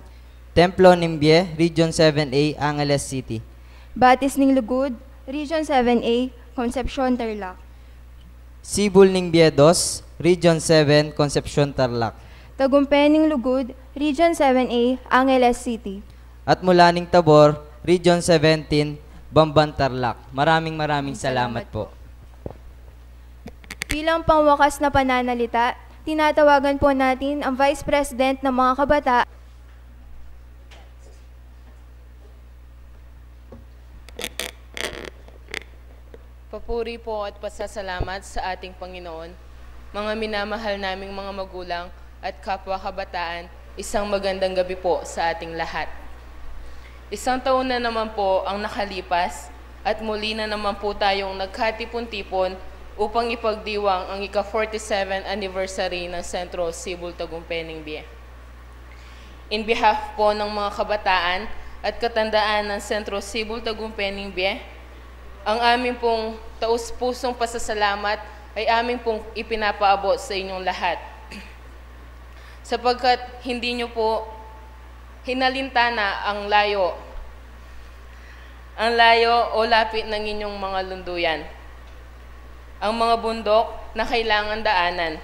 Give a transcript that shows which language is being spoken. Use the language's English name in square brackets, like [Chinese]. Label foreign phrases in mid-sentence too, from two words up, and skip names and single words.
[Filipino] Templo Nimbie, Region 7A, Angeles City. Batis ning Lugod, Region 7A, Concepcion, Tarlac. Sibul Nimbie 2, Region 7, Concepcion, Tarlac. Tagumpay ning Lugod, Region 7A, Angeles City. At mula ning Tabor, Region 17, Bamban, Tarlac. Maraming salamat po. Bilang pangwakas na pananalita, tinatawagan po natin ang Vice President ng mga kabataan. Papuri po at pasasalamat sa ating Panginoon, mga minamahal naming mga magulang at kapwa kabataan, isang magandang gabi po sa ating lahat. Isang taon na naman po ang nakalipas at muli na naman po tayong nagkatipon-tipon upang ipagdiwang ang ika-47 anniversary ng Sentro Sibul Tagumpay Nimbie. [English] In behalf [Filipino] po ng mga kabataan at katandaan ng Sentro Sibul Tagumpay Nimbie, ang aming pong taus-pusong pasasalamat ay aming pong ipinapaabot sa inyong lahat. sapagkat hindi nyo po hinalintana ang layo o lapit ng inyong mga lunduyan, ang mga bundok na kailangan daanan.